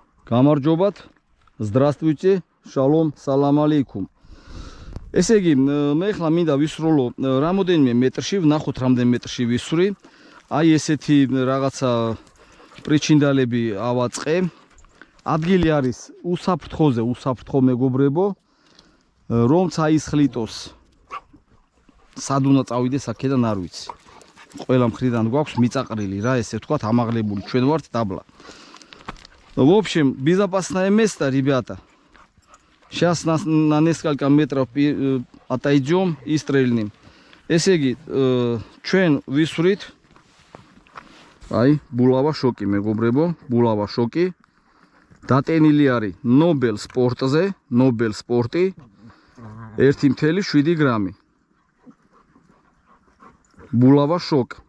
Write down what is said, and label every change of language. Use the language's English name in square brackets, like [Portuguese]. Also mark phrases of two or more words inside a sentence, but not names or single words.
[Georgian] გამარჯობათ. [Russian] Здравствуйте. Шалом, [Arabic] سلام عليكم. [Georgian] ესე იგი, მე ხლა მინდა ვისრულო რამოდენიმე მეტრში, ვნახოთ რამდენ მეტრში ვისვრი. აი ესეთი რაღაცა პრიჩინდალები ავაწყე. ადგილი არის უსაფრთხოზე, უსაფრთხო მეგობრებო. რომ წაისხლიტოს. სად უნდა წავიდეს აქედან არ ვიცი. ყველა მხრიდან გვაქვს მიწაყრილი რა, ესე ვთქვათ, ამაღლებული. ჩვენ ვართ დაბლა. [Russian] В общем, безопасное место, ребята. Сейчас на несколько метров отойдем и стрельнем. [Georgian] Ესე იგი, ჩვენ ვისვრით. აი, ბულავა შოკი, მეგობრებო, ბულავა შოკი. დატენილი არის Nobel სპორტზე, Nobel სპორტი 1.7 გრამი. ბულავა შოკ.